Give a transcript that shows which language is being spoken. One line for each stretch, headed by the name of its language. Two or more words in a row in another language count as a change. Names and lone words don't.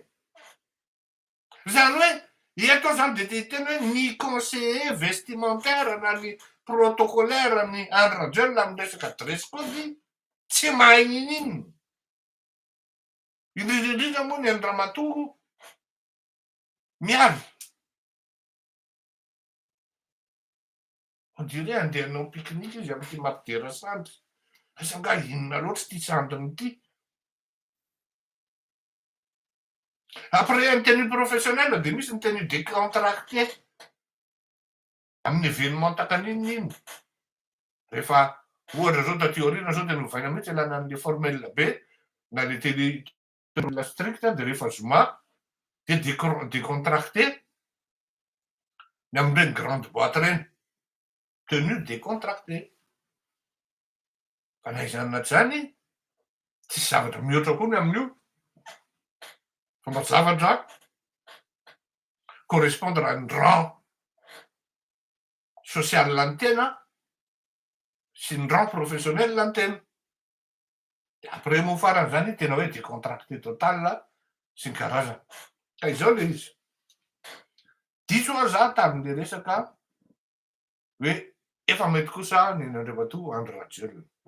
Malagasy: Zany hoe eto zany de tena hoe ny
French: conseiller vestimentaire
Malagasy: na ny protocolaire ny Andry Rajoelina amin'ny resaka
English: dress code
Malagasy: tsy mahay n'inona. Indrindra moa ny Ramatoa miavy.
French: On dirait
Malagasy: andeha hanao pique-nique izy amin'ity mampidera sandry. Asa nga inona loatra ity sandriny ity.
French: Après une tenue professionnelle
Malagasy: de misy ny
French: tenue décontractée
Malagasy: amin'ny événement takan'inona. Rehefa ohatra zao taty aoriana zao de novaina mihitsy ilana an'le formelle be na le
French: tenue strict
Malagasy: de rehefa zoma de décontracté ny amin'ireny
French: grande boîte
Malagasy: reny.
French: Tenue décontractée.
Malagasy: Fa na izany zany tsisy zavatra mihoatra koa ny amin'io. Fomba zavatra
French: correspondre à une rang social
Malagasy: ny tena sy ny
French: rang professionnel
Malagasy: ny tena. Après moa faran'izany tena hoe
French: décontracté total
Malagasy: sy ny karazana. Ka izao le izy. Diso aho za tamin'le resaka hoe efa mety kosa ny Andriamatoa Andry Rajoelina.